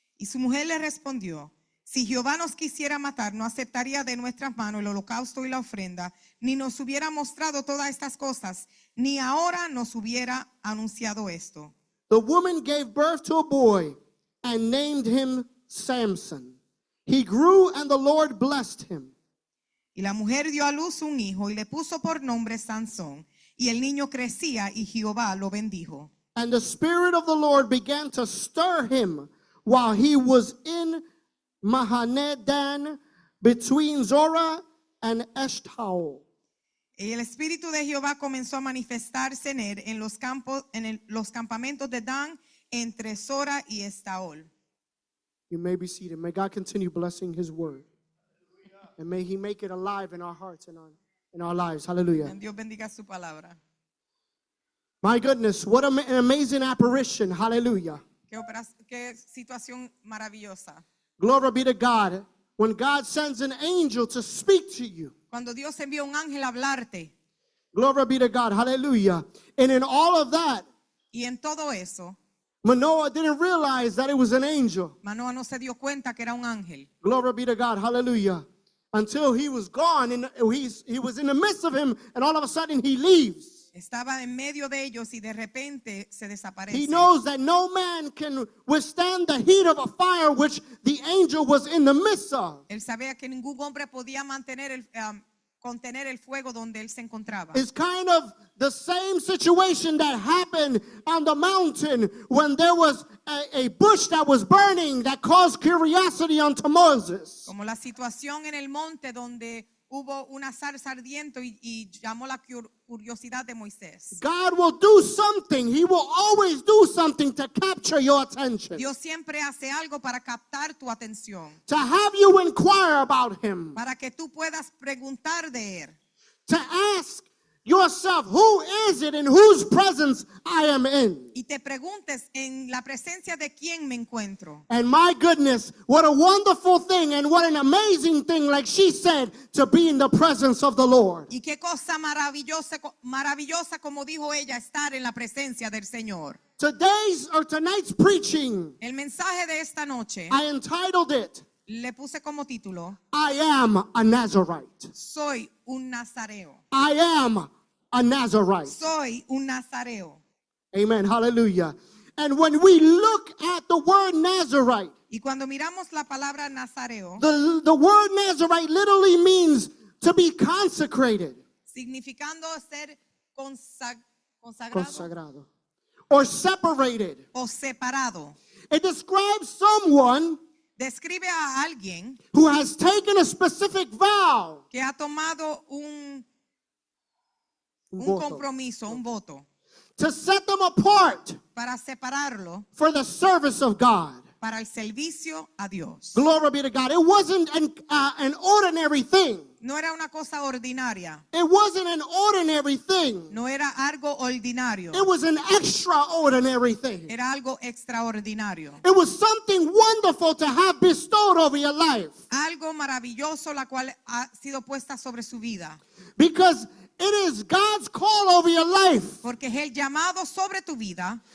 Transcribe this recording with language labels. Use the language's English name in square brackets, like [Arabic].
[Spanish] Y su mujer le respondió, si Jehová nos quisiera matar, no aceptaría de nuestras manos el holocausto y la ofrenda, ni nos hubiera mostrado todas estas cosas, ni ahora nos hubiera anunciado esto. [English] The woman gave birth to a boy and named him Samson. He grew and the Lord blessed him. [Spanish] Y la mujer dio a luz un hijo y le puso por nombre Sansón. Y el niño crecía y Jehová lo bendijo. [English] And the Spirit of the Lord began to stir him while he was in Mahanedan between Zorah and Eshtaol. [Spanish] Y el Espíritu de Jehová comenzó a manifestarse en él en los los campamentos de Dan entre Sora y Estaol. [English] You may be seated. May God continue blessing his word. And may he make it alive in our hearts and in our lives. Hallelujah. [Spanish] Dios bendiga su palabra. [English] My goodness, what an amazing apparition. Hallelujah. [Spanish] Qué situación maravillosa. [English] Glory be to God. When God sends an angel to speak to you. [Spanish] Cuando Dios envía un ángel a hablarte. [English] Glory be to God. Hallelujah. And in all of that, [Spanish] Y en todo eso, [English] Manoah didn't realize that it was an angel. [Spanish] Manoah no se dio cuenta que era un ángel. [English] Glory be to God. Hallelujah. Until he was gone and he was in the midst of him, and all of a sudden he leaves. [Spanish] Estaba en medio de ellos y de repente se desaparece. [English] He knows that no man can withstand the heat of a fire which the angel was in the midst of. [Spanish] Él sabía que ningún hombre podía contener el fuego donde él se encontraba. [English] It's kind of the same situation that happened on the mountain when there was a bush that was burning that caused curiosity unto Moses. [Spanish] Como la situación en el monte donde hubo una zarza ardiente y llamó la curiosidad de Moisés. [English] God will do something. He will always do something to capture your attention. [Spanish] Dios siempre hace algo para captar tu atención. [English] To have you inquire about him. [Spanish] Para que tú puedas preguntar de él. [English] To ask yourself, who is it in whose presence I am in? [Spanish] Y te preguntes en la presencia de quién me encuentro. [English] And my goodness, what a wonderful thing and what an amazing thing, like she said, to be in the presence of the Lord. [Spanish] Y qué cosa maravillosa como dijo ella, estar en la presencia del Señor. [English] Tonight's preaching, [Spanish] El mensaje de esta noche [English] I entitled it, [Spanish] le puse como título, [English] I am a Nazarite. [Spanish] Soy un nazareo. [English] I am a Nazarite. [Spanish] Soy un nazareo. [English] Amen. Hallelujah. And when we look at the word Nazarite, [Spanish] Y cuando miramos la palabra nazareo, [English] the word Nazarite literally means to be consecrated. [Spanish] significando ser consagrado [English] Consagrado. Or separated. [Spanish] o separado. [English] It describes someone [Spanish] Describe a alguien [English] who has taken a specific vow. [Spanish] que ha tomado un compromiso, un voto, [English] To set them apart [Spanish] para separarlo [English] for the service of God. [Spanish] para el servicio a Dios. [English] Glory be to God. It wasn't an ordinary thing. [Spanish] No era una cosa ordinaria, [English] It wasn't an ordinary thing. [Spanish] no era algo ordinario, [English] It was an extraordinary thing. [Spanish] era algo extraordinario, [English] It was something wonderful to have bestowed over your life. [Spanish] algo maravilloso la cual ha sido puesta sobre su vida. [English] Because it is God's call over your life [Spanish] Porque es el llamado sobre tu vida,